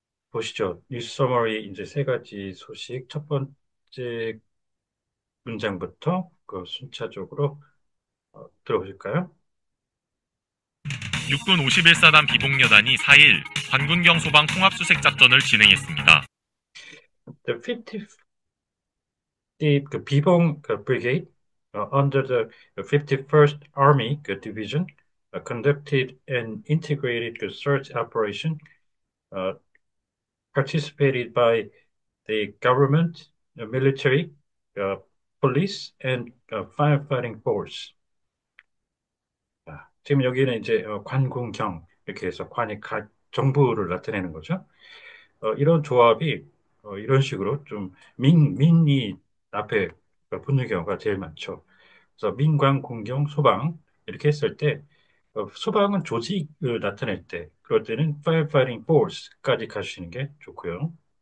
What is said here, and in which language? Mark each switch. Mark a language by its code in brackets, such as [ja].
[ko] 보시죠. 뉴스 서머리 이제 세 가지 소식 첫 번째 문장부터 그 순차적으로 들어보실까요? 육군 51사단 비복여단이 4일 관군경 소방 통합수색 작전을 진행했습니다. [en] The 50th 그 비봉 그 brigade under the 51st Army 그 division conducted an integrated 그 search operation uh, participated by the government, the military, uh, police, and firefighting force. [ko] 지금 여기는 이제 관군경 이렇게 해서 정부를 나타내는 거죠. 이런 조합이 이런 식으로 좀 민이 앞에 붙는 경우가 제일 많죠. 그래서 민관, 공경, 소방 이렇게 했을 때 소방은 조직을 나타낼 때 그럴 때는 firefighting force까지 가시는 게 좋고요.